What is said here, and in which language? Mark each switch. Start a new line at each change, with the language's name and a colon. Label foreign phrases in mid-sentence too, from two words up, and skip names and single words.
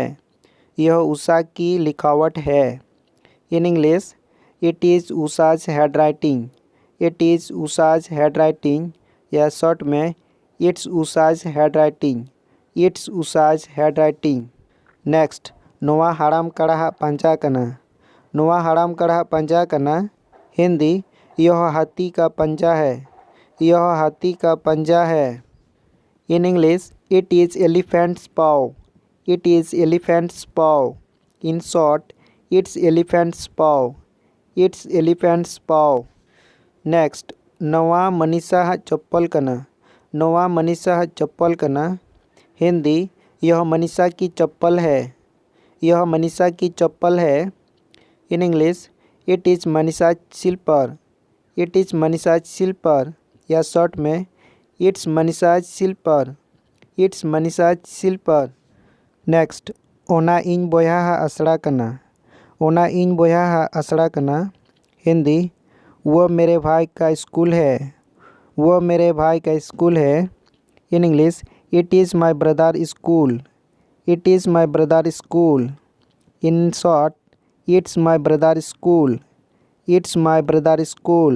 Hindi: यह उषा की लिखावट है.
English: In English it is Usha's handwriting. It is Usha's handwriting
Hindi: या शॉर्ट में
English: It's Usha's handwriting. It's Usha's handwriting. Next
Kurukh: नोवा हाड़ाम कड़ाहा पंजा कना. नोवा हाड़ाम कड़ाहा पंजा कना.
Hindi: हिंदी यह हाथी का पंजा है. यह हाथी का पंजा है.
English: In English it is elephant's paw. It is elephant's paw. In short it's elephant's paw. It's elephant's paw.
Kurukh: नेक्स्ट नोवा मनीषा चप्पल कना. नोवा मनीषा चप्पल कना.
Hindi: हिंदी यह मनीषा की चप्पल है. यह मनीषा की चप्पल है.
English: In English it is Manisha slipper. It is Manisha slipper
Hindi: या शॉर्ट में
English: It's Manisha slipper. It's Manisha slipper.
Kurukh: नेक्स्ट ओना इन बोया आसड़ा कना. ओना इन बोया आसड़ा कना.
Hindi: हिंदी वह मेरे भाई का स्कूल है. वह मेरे भाई का स्कूल है.
English: In English it is my brother school. It is my brother school. In short it's my brother school. It's my brother school.